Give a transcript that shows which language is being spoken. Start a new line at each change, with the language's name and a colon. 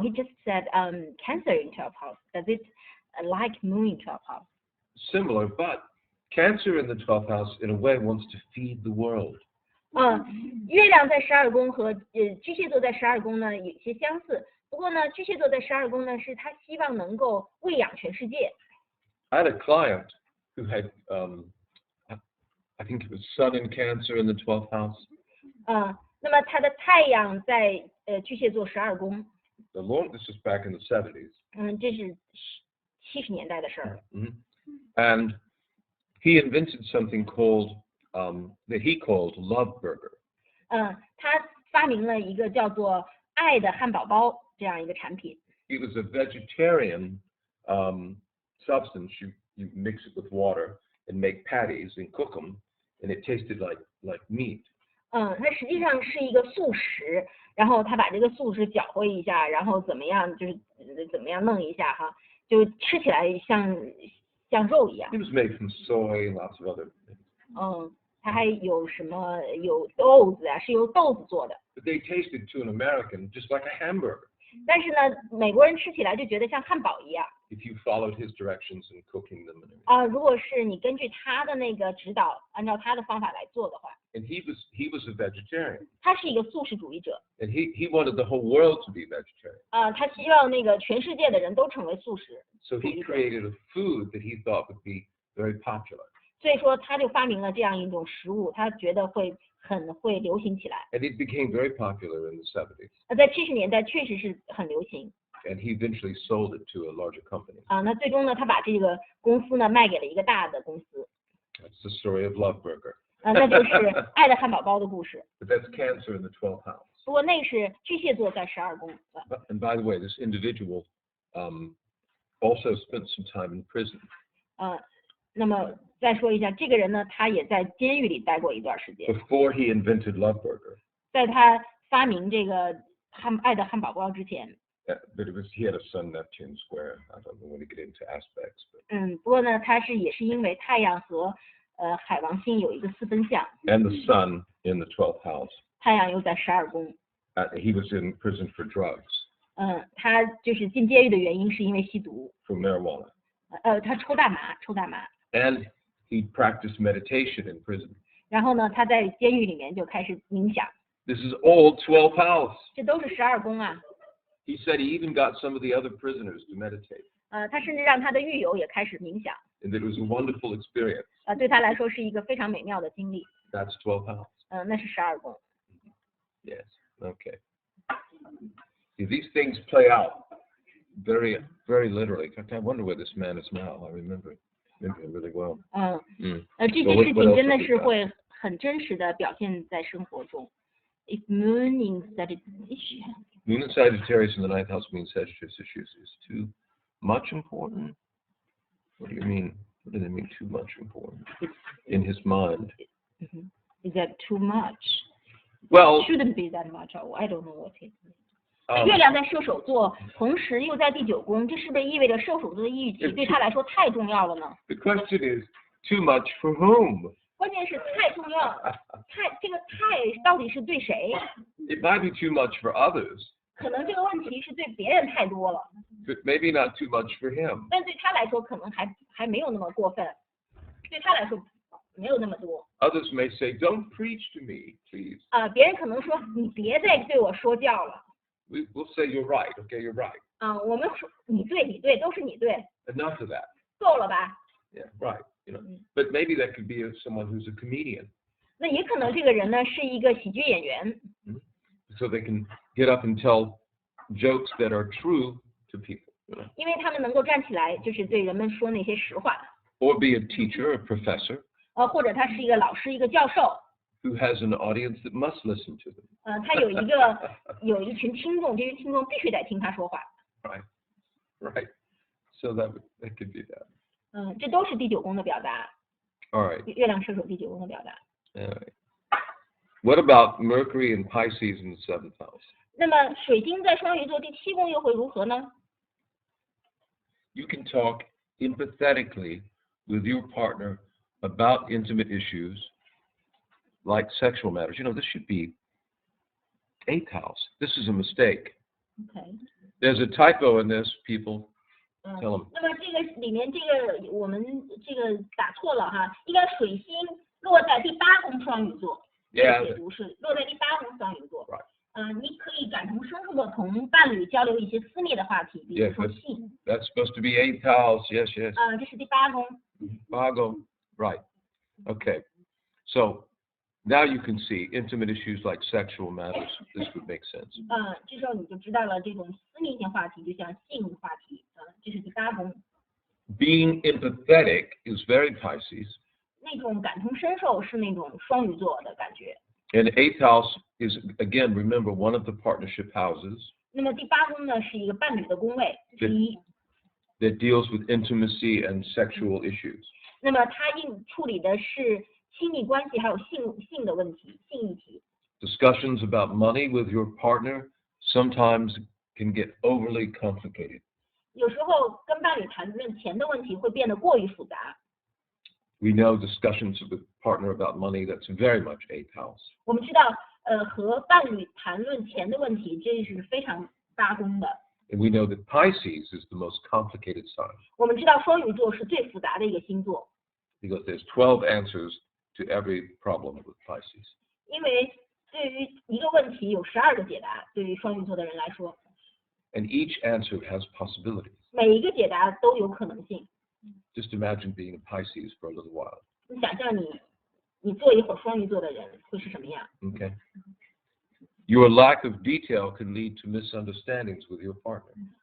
English: He just said Cancer in 12th house. Does it like Moon in 12th house? Similar, but Cancer in the 12th house, in a way, wants to feed the world.
Chinese: 月亮在12宫和巨蟹座在12宫呢有些相似，不过呢，巨蟹座在12宫呢是他希望能够喂养全世界。
English: I had a client who had, I think it was Sun in Cancer in the 12th house.
Chinese: 那么他的太阳在巨蟹座12宫。
English: This was back in the 70s.
Chinese: 这是70年代的事儿。
English: And he invented something called that he called Love Burger.
Chinese: 他发明了一个叫做爱的汉堡包这样一个产品。
English: It was a vegetarian substance. You mix it with water and make patties and cook them, and it tasted like meat.
Chinese: 它实际上是一个素食，然后他把这个素食搅和一下，然后怎么样弄一下哈，就吃起来像肉一样。
English: It was made from soy, lots of other things.
Chinese: 它还有什么有豆子啊，是由豆子做的。
English: But they tasted to an American just like a hamburger.
Chinese: 但是呢，美国人吃起来就觉得像汉堡一样。
English: If you followed his directions in cooking them and everything.
Chinese: 如果是你根据他的那个指导，按照他的方法来做的话。
English: And he was a vegetarian.
Chinese: 他是一个素食主义者。
English: And he wanted the whole world to be vegetarian.
Chinese: 他希望那个全世界的人都成为素食。
English: So he created a food that he thought would be very popular.
Chinese: 所以说他就发明了这样一种食物，他觉得很会流行起来。
English: And it became very popular in the 70s.
Chinese: 在70年代确实是很流行。
English: And he eventually sold it to a larger company.
Chinese: 那最终呢，他把这个公司呢卖给了一个大的公司。
English: That's the story of Love Burger.
Chinese: 那就是爱的汉堡包的故事。
English: But that's Cancer in the 12th house.
Chinese: 不过那是巨蟹座在12宫。
English: And by the way, this individual also spent some time in prison.
Chinese: 那么再说一下，这个人呢，他也在监狱里待过一段时间。
English: Before he invented Love Burger.
Chinese: 在他发明这个爱的汉堡包之前。
English: But he had a Sun Neptune square. I don't know when to get into aspects. But...
Chinese: 不过呢，他也是因为太阳和海王星有一个四分相。
English: And the Sun in the 12th house.
Chinese: 太阳又在12宫。
English: He was in prison for drugs.
Chinese: 他就是进监狱的原因是因为吸毒。
English: For marijuana.
Chinese: 他抽大麻。
English: And he practiced meditation in prison.
Chinese: 然后呢，他在监狱里面就开始冥想。
English: This is all 12th house.
Chinese: 这都是12宫啊。
English: He said he even got some of the other prisoners to meditate.
Chinese: 他甚至让他的狱友也开始冥想。
English: And it was a wonderful experience.
Chinese: 对他来说是一个非常美妙的经历。
English: That's 12th house.
Chinese: 那是12宫。
English: Yes. Okay. See, these things play out very, very literally. In fact, I wonder where this man is now. I remember him really well.
Chinese: 这些事情真的是会很真实的表现在生活中。
English: If Moon in Sagittarius. Moon in Sagittarius in the 9th house means Sagittarius issues is too much important. What do you mean? What do they mean too much important? In his mind. Is that too much? Well, it shouldn't be that much. I don't know what it means.
Chinese: 月亮在射手座，同时又在第9宫，这是不是意味着射手座的议题对他来说太重要了呢？
English: The question is, too much for whom?
Chinese: 关键是太重要，这个太到底是对谁？
English: It might be too much for others,
Chinese: 可能这个问题是对别人太多了，
English: but maybe not too much for him.
Chinese: 但对他来说可能还没有那么过分，对他来说没有那么多。
English: Others may say, don't preach to me, please.
Chinese: 别人可能说你别再对我说教了。
English: We'll say, you're right, okay, you're right.
Chinese: 我们说你对，都是你对，
English: Enough of that.
Chinese: 够了吧？
English: Yeah, right. But maybe that could be someone who's a comedian.
Chinese: 那也可能这个人呢是一个喜剧演员，
English: So they can get up and tell jokes that are true to people.
Chinese: 因为他们能够站起来，就是对人们说那些实话。
English: Or be a teacher, a professor,
Chinese: 或者他是一个老师，一个教授，
English: who has an audience that must listen to them.
Chinese: 他有一群听众，这些听众必须得听他说话。
English: Right. So that could be that.
Chinese: 这都是第9宫的表达。
English: All right.
Chinese: 月亮射手第9宫的表达。
English: All right. What about Mercury and Pisces in the 7th house?
Chinese: 那么水晶在双鱼座第7宫又会如何呢？
English: You can talk empathetically with your partner about intimate issues like sexual matters. This should be 8th house. This is a mistake. OK。 There's a typo in this, people. Tell them.
Chinese: 那么这个里面我们这个打错了哈，应该水星落在第8宫双鱼座。
English: Yeah.
Chinese: 解读是落在第8宫双鱼座。
English: Right.
Chinese: 你可以感同身受的同伴侣交流一些私密的话题，比如说性。
English: That's supposed to be 8th house. Yes.
Chinese: 这是第8宫。
English: Virgo. Right. Okay. So now you can see intimate issues like sexual matters. This would make sense.
Chinese: 这时候你就知道了这种私密性话题，就像性话题。这是第8宫。
English: Being empathetic is very Pisces.
Chinese: 那种感同身受是那种双鱼座的感觉。
English: And the 8th house is, again, remember, one of the partnership houses
Chinese: 那么第8宫呢是一个伴侣的宫位，第1。
English: that deals with intimacy and sexual issues.
Chinese: 那么它处理的是亲密关系还有性的问题，性议题。
English: Discussions about money with your partner sometimes can get overly complicated.
Chinese: 有时候跟伴侣谈论钱的问题会变得过于复杂。
English: We know discussions with partner about money, that's very much 8th house.
Chinese: 我们知道，和伴侣谈论钱的问题，这是非常8宫的。
English: And we know that Pisces is the most complicated sign
Chinese: 我们知道双鱼座是最复杂的一个星座，
English: because there's 12 answers to every problem with Pisces.
Chinese: 因为对于一个问题有12个解答，对于双鱼座的人来说，
English: And each answer has possibilities.
Chinese: 每一个解答都有可能性。
English: Just imagine being a Pisces for a little while.
Chinese: 你想象你做一会儿双鱼座的人会是什么样？
English: Okay. Your lack of detail can lead to misunderstandings with your partner.